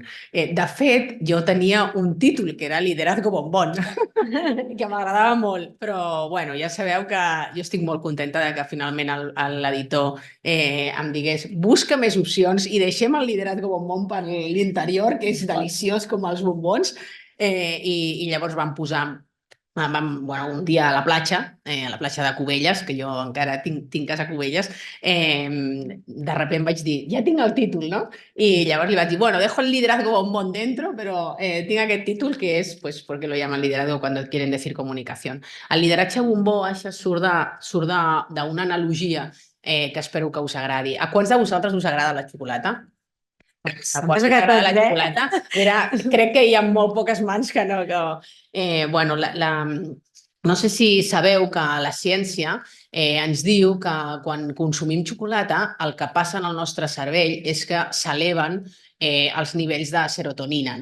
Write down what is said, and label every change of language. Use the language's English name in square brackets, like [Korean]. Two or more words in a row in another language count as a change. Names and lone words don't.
[Catalan] De fet, jo tenia un títol que era Liderazgo Bombón, que m'agradava molt, però bueno, ja sabeu que jo estic molt contenta de que finalment l'editor em digués busca més opcions i deixem el Liderazgo Bombón per l'interior, que és deliciós com els bombons, i llavors vam posar un dia a la platja de Cubelles, que jo encara tinc casa a Cubelles, [Spanish] de repente [Catalan] vaig dir, ja tinc el títol, no? I llavors li vaig dir, bueno, [Spanish] dejo el liderazgo bombón dentro, [Catalan] però tinc aquest títol que és, [Spanish] pues, porque lo llaman liderazgo cuando quieren decir comunicación. [Catalan] El lideratge bombó, això surt d'una analogia que espero que us agradi. A quants de vosaltres us agrada la xocolata? A quants us agrada la xocolata? Mira, crec que hi ha molt poques mans que no. No sé si sabeu que la ciència ens diu que quan consumim xocolata el que passa en el nostre cervell és que s'eleven els nivells de serotonina.